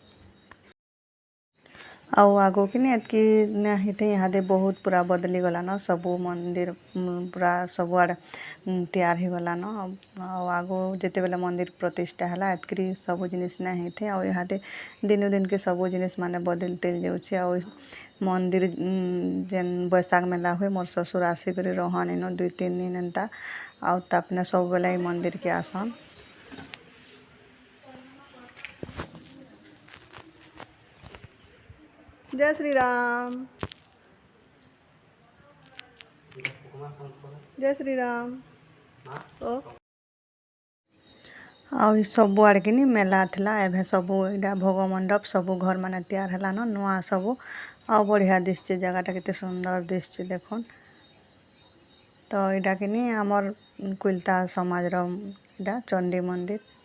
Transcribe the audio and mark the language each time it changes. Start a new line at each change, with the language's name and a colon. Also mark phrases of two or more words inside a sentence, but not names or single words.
Sambalpuri: ଆଉ ଆଗକୁ କିନି ଏତ୍କି ନା ହେଇଥି ଇହାଦେ ବହୁତ ପୁରା ବଦଲି ଗଲାନ ସବୁ ମନ୍ଦିର ପୁରା ସବୁଆଡ଼େ ତିଆରି ହେଇଗଲାନ ଆଉ ଆଗ ଯେତେବେଲେ ମନ୍ଦିର ପ୍ରତିଷ୍ଠା ହେଲା ଏତ୍କିରି ସବୁ ଜିନିଷ୍ ନାଇଁ ହେଇଥି ଆଉ ଇହାଦେ ଦିନୁ ଦିନକେ ସବୁ ଜିନିଷ୍ ମାନେ ବଦଲି ତେଲ୍ ଯାଉଛେ ଆଉ ମନ୍ଦିର ଯେନ୍ ବୈଶାଖ ମେଲା ହୁଏ ମୋର୍ ଶ୍ୱଶୁର ଆସିକରି ରହନ୍ ଇନ 2-3 ଦିନ୍ ଏନ୍ତା ଆଉ ତାପନେ ସବୁବେଲେ ଏଇ ମନ୍ଦିରକେ ଆସନ୍
Hindi: जय श्री राम जय श्री राम ओ
Sambalpuri: ଆଉ ଇ ସବୁ ଆଡ଼େ କିନି ମେଲା ଥିଲା ଏବେ ସବୁ ଏଇଟା ଭୋଗ ମଣ୍ଡପ ସବୁ ଘର ମାନେ ତିଆରି ହେଲାନ ନୂଆ ସବୁ ଆଉ ବଢ଼ିଆ ଦିଶଛି ଜାଗାଟା କେତେ ସୁନ୍ଦର ଦିଶଛି ଦେଖୁନ୍ ତ ଏଇଟା କିନି ଆମର୍ କୁଲତା ସମାଜର ଏଇଟା ଚଣ୍ଡୀ ମନ୍ଦିର